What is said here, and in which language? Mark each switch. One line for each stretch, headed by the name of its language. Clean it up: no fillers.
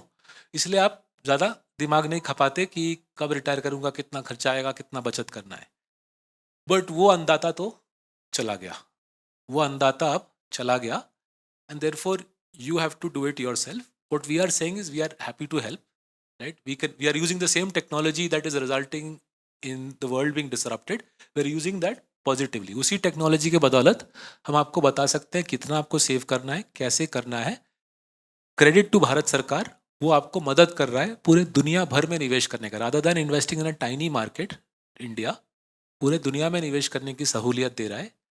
Hindi: No, इसलिए आप ज़्यादा दिमाग नहीं खपाते कि कब रिटायर करूंगा, कितना खर्चा आएगा, कितना बचत करना है. बट वो अंदाता तो चला गया, वो अंदाता अब चला गया.
English: And therefore you have to do it yourself. What we are saying is we are happy to help, right. We are using the same technology that is resulting in the world being disrupted. We are using that positively.
Hindi: उसी technology के बदौलत हम आपको बता सकते हैं कितना आपको सेव करना है, कैसे करना है. क्रेडिट टू भारत सरकार, वो आपको मदद कर रहा है पूरे दुनिया भर में निवेश करने का.
English: rather than investing in a tiny market,
Hindi: India पूरे दुनिया में निवेश करने की सहूलियत दे रहा है.